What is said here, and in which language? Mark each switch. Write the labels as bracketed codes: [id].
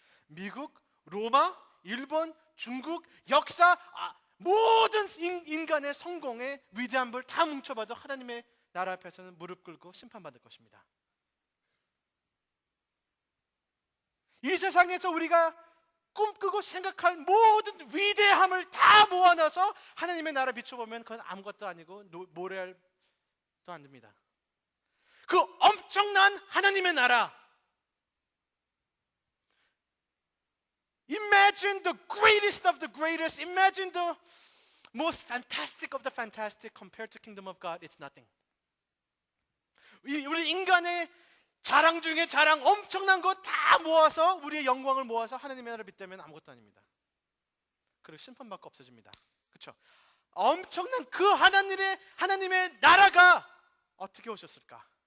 [ko] 미국, 로마, 일본, 중국, 역사, 모든 인간의 성공의 위대함을 다 뭉쳐봐도 하나님의 나라 앞에서는 무릎 꿇고 심판받을 것입니다. 이 세상에서 우리가 꿈꾸고 생각할 모든 위대함을 다 모아놔서 하나님의 나라 비춰보면 그건 아무것도 아니고 모래알도 안 됩니다. 그 엄청난 하나님의 나라, [en] Imagine the greatest of the greatest. Imagine the most fantastic of the fantastic. Compared to kingdom of God, it's nothing. [ko] 우리 인간의 자랑 중에 자랑, 엄청난 거 다 모아서 우리의 영광을 모아서 하나님의 나라를 빗대면 아무것도 아닙니다. 그리고 심판받고 없어집니다. 그렇죠? 엄청난 그 하나님의 나라가 어떻게 오셨을까?